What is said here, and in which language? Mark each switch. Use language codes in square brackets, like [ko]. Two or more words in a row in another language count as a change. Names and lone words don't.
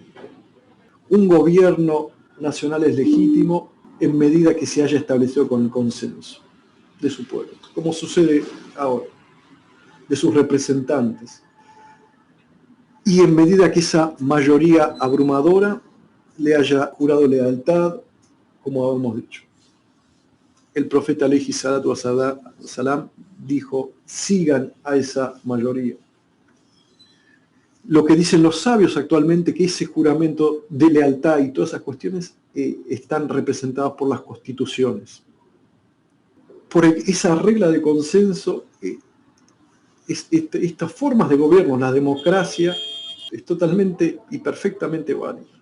[es] Un gobierno nacional es legítimo en medida que se haya establecido con el consenso de su pueblo, como sucede ahora, de sus representantes. Y en medida que esa mayoría abrumadora le haya jurado lealtad, como hemos dicho. El profeta [ar] عليه الصلاة والسلام [es] dijo: sigan a esa mayoría. Lo que dicen los sabios actualmente, que ese juramento de lealtad y todas esas cuestiones están representadas por las constituciones. Por esa regla de consenso, estas formas de gobierno, la democracia, es totalmente y perfectamente válida.